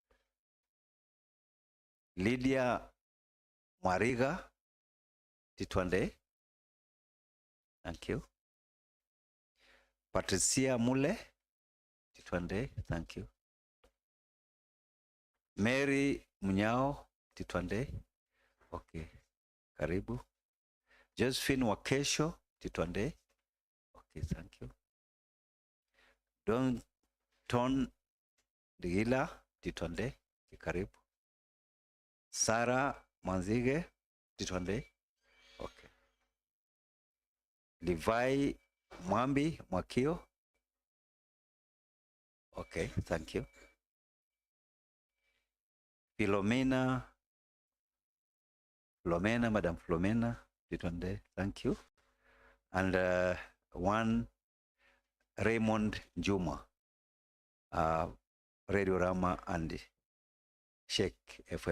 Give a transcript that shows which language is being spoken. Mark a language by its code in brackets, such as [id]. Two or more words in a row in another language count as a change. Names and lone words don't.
[en] Lydia Mwariga Mtito Ande. Thank you. Patricia Mule Mtito Ande. Thank you. Mary Munyao Mtito Ande. Okay, karibu. Josephine Wakesho Mtito Ande. Okay, thank you. Don Digila Mtito Ande. Okay, karibu. Sarah Manzige Mtito Ande. Okay. Levi Mwambi Mwakio. Okay, thank you. Madam Philomena Mtito Ande, thank you. And 1, Raymond Juma, Radio Rama and Sheikh FM.